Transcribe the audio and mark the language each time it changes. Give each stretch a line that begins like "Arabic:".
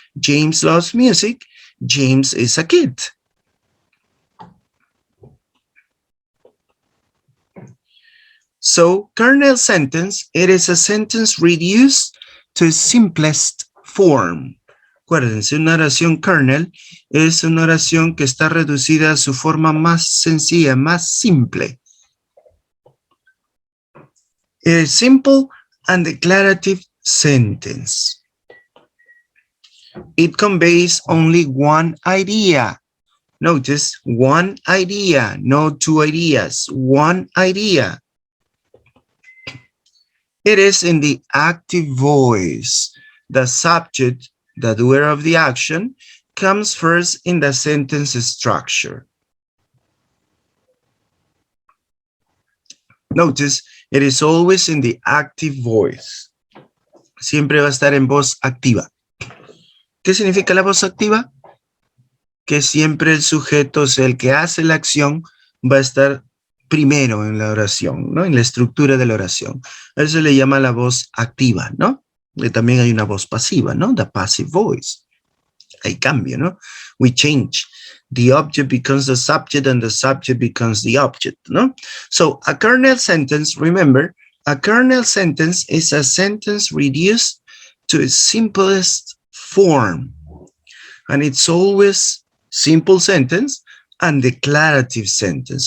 English: James loves music. James is a kid. So, kernel sentence, it is a sentence reduced to its simplest form.
Spanish: Acuérdense, una oración kernel es una oración que está reducida a su forma más sencilla, más simple.
English: It is simple and declarative sentence. It conveys only one idea. Notice, one idea, no two ideas, one idea. It is in the active voice. The subject, the doer of the action, comes first in the sentence structure. Notice, it is always in the active voice.
Spanish: Siempre va a estar en voz activa. ¿Qué significa la voz activa? Que siempre el sujeto, o sea, el que hace la acción, va a estar primero en la oración, ¿no? En la estructura de la oración. A eso le llama la voz activa, ¿no? Y también hay una voz pasiva, ¿no?
English: The passive voice.
Spanish: Hay cambio, ¿no?
English: We change. The object becomes the subject and the subject becomes the object, ¿no? So, a kernel sentence, remember, a kernel sentence is a sentence reduced to its simplest form. And it's always simple sentence and declarative sentence.